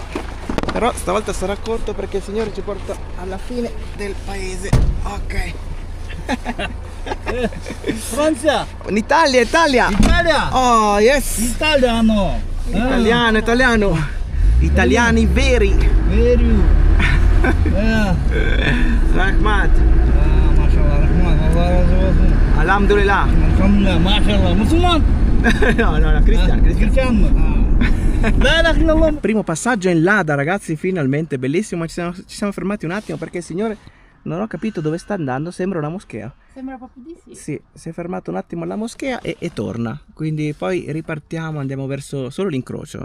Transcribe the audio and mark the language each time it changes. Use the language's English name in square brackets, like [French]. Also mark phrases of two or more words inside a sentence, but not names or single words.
[Italian] Però stavolta sarà corto perché il Signore ci porta alla fine del paese. Ok. Francia! In Italia, Italia! Italia! [English] Oh, yes! [Italian] Italiano! Italiano, italiano! Italiani veri! Very. Rahmat! [Turkish] Mashallah, Rahman, Allah razı olsun. Alhamdulillah! [Arabic] الحمد لله، ما شاء الله. [Italian] Musulman? No, cristiano, cristiano. [Arabic] لا إله إلا الله. [Italian] Primo passaggio in Lada, ragazzi, finalmente, bellissimo. Ci siamo fermati un attimo perché il Signore non ho capito dove sta andando, sembra una moschea. Sembra proprio di sì. Sì, si è fermato un attimo alla moschea e torna. Quindi poi ripartiamo, andiamo verso solo l'incrocio.